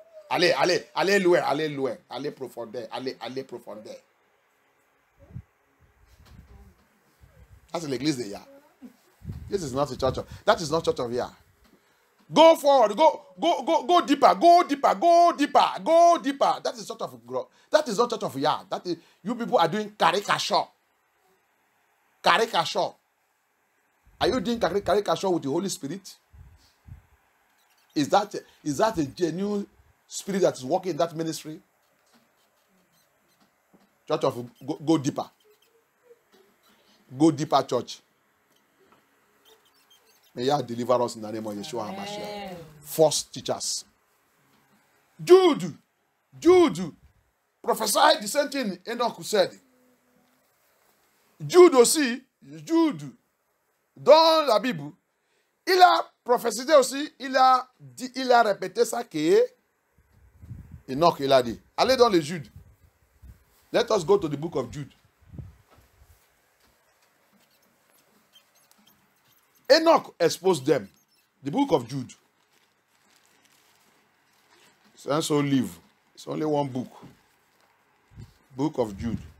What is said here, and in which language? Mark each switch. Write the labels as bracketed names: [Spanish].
[French] Allez loin, allez profondeur. That's l'église de Yah. [English] This is not a church that is not church of Yah. Go forward, go deeper. That is church of God. That is not church of Yah. That is, you people are doing caricature. Are you doing caricature with the Holy Spirit? Is that a genuine spirit that is working in that ministry? Church of go deeper. Go deeper, church. May Yah deliver us in the name of Yeshua HaMashiach. False teachers. Jude prophesied the same thing Enoch said. [French] Jude aussi, dans la Bible, il a prophétisé aussi, il a répété ça que Enoch il a dit. Allez dans le Jude. [English] Let us go to the book of Jude. Enoch exposed them. The book of Jude. It's un seul livre. It's only one book. Book of Jude.